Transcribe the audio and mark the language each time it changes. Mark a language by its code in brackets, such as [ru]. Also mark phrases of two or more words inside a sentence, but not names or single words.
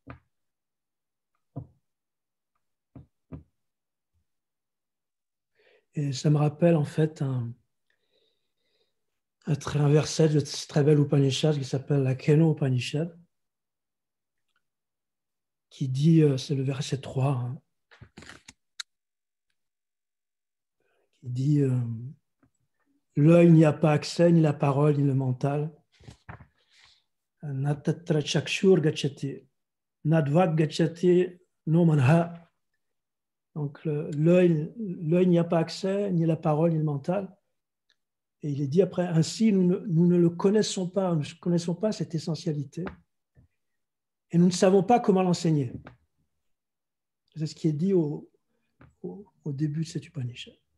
[fr] Et ça me rappelle en fait un verset de ce très bel Upanishad qui s'appelle la Keno Upanishad, qui dit, c'est le verset 3, hein, qui dit l'œil n'y a pas accès, ni la parole, ni le mental. [sa] न तत्र चक्षुर्गच्छति, न वाग्गच्छति नो मनः. [fr] Donc l'œil n'y a pas accès, ni la parole, ni le mental. Et il est dit après, ainsi nous ne le connaissons pas, nous ne connaissons pas cette essentialité. Et nous ne savons pas comment l'enseigner. C'est ce qui est dit au début de cet Upanishad.